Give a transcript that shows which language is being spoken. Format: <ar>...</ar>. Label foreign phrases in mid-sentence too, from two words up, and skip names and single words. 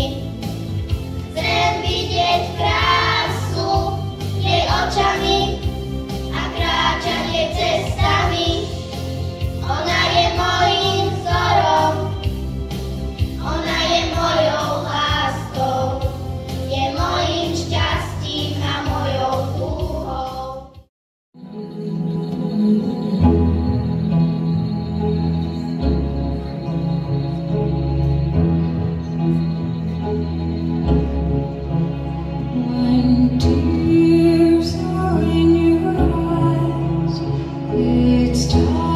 <sk>Chcem vidieť krásu jej očami a kráčať jej cestami. Ona je mojím vzorom, ona je mojou láskou, je mojím šťastím a mojou dúhou.</sk> <en>When tears are in your eyes, it's time.</en>